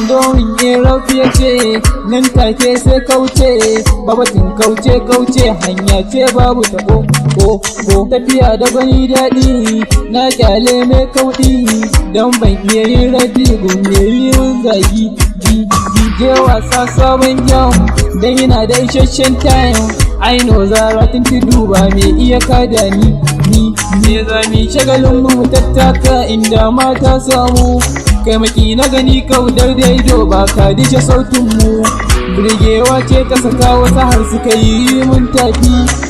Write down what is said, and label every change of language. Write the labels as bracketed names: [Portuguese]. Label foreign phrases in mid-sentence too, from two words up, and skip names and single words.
[Hausa] Don in rafi ya ce nan take sai kauce, ba batun kauce, kauce hanya ce babu taɓo, ko, ko. Tafiya da gwani daɗi, na ƙyale mai kauɗi, don ban iya yin rabi gun mai yin zagi, ji, ji. Je wasa sabon yau, dan yana da isasshen time. [English] I know [Hausa] Zara tun tudu ba mai iya kada ni, ni. Me za mu yi shagalin mu, mu tattaka inda mata samu. Kai maki na gani kau dar daido ba ka dishe sautin mu. Burgewa ce ta saka wasu har suka yi mun tafi.